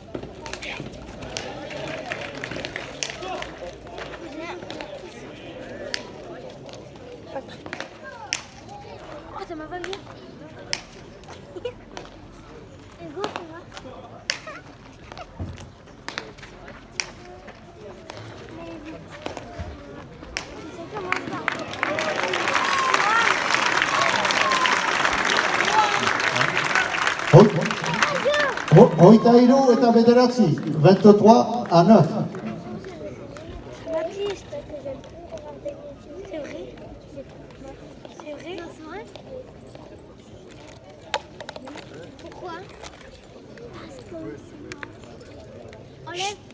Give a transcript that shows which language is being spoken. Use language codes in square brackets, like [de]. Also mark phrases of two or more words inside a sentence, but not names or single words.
[fr] Oh, ça m'a pas vu. Hugo, tu vois. Mais vite. Tu sais comment ça? [eu] Hogeita hiru eta bederatzi. [fr] 23 à 9. Baptiste, que j'aime trop regarder. C'est vrai? C'est vrai? Non, c'est vrai? Pourquoi? Parce que